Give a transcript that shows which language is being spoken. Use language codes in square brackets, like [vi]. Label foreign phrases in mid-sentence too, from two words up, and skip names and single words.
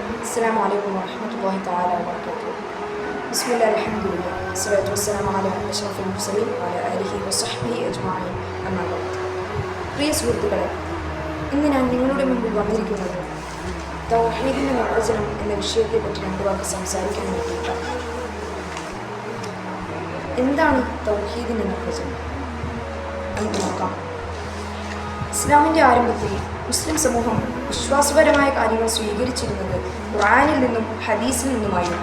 [ar] السلام عليكم ورحمة الله تعالى وبركاته. بسم الله الحمد لله والصلاة والسلام على أشرف المرسلين وعلى آله وصحبه أجمعين. أما بعد. [ml] പ്രിയ സുഹൃത്തുക്കളെ, ഇന്ന് ഞാൻ നിങ്ങളുടെ മുമ്പിൽ വന്നിരിക്കുന്നത് തൗഹീദിന്റെ നിർവചനം എന്ന വിഷയത്തെപ്പറ്റി രണ്ട് വാക്ക് സംസാരിക്കാൻ വേണ്ടിയിട്ടാണ്. എന്താണ് തൗഹീദിന്റെ നിർവചനം? നമുക്ക് നോക്കാം. ഇസ്ലാമിൻ്റെ ആരംഭത്തിൽ മുസ്ലിം സമൂഹം വിശ്വാസപരമായ കാര്യങ്ങൾ സ്വീകരിച്ചിരുന്നത് ഖുർആനിൽ നിന്നും ഹദീസിൽ നിന്നുമായിരുന്നു.